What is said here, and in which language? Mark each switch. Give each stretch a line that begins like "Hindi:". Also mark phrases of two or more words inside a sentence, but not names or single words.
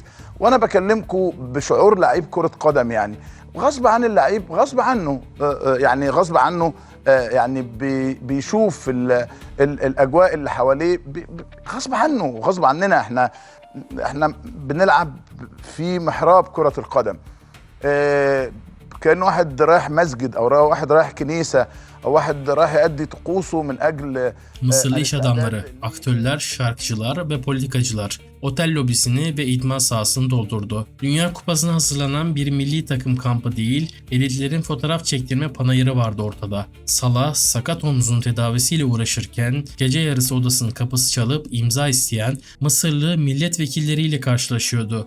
Arabic: وانا بكلمكم بشعور لعيب كرة قدم، يعني غصب عن اللعيب، غصب عنه يعني غصب عنه يعني بيشوف الاجواء اللي حواليه غصب عنه وغصب عننا. احنا بنلعب في محراب كرة القدم، كأن واحد رايح مسجد او واحد رايح كنيسة او واحد رايح يؤدي طقوسه من اجل.
Turkish: Mısırlı iş adamları, aktörler, şarkıcılar ve politikacılar otel lobisini ve idman sahasını doldurdu. Dünya Kupası'na hazırlanan bir milli takım kampı değil, elitlerin fotoğraf çektirme panayırı vardı ortada. Salah sakat omzunun tedavisiyle uğraşırken gece yarısı odasının kapısı çalıp imza isteyen Mısırlı milletvekilleriyle karşılaşıyordu.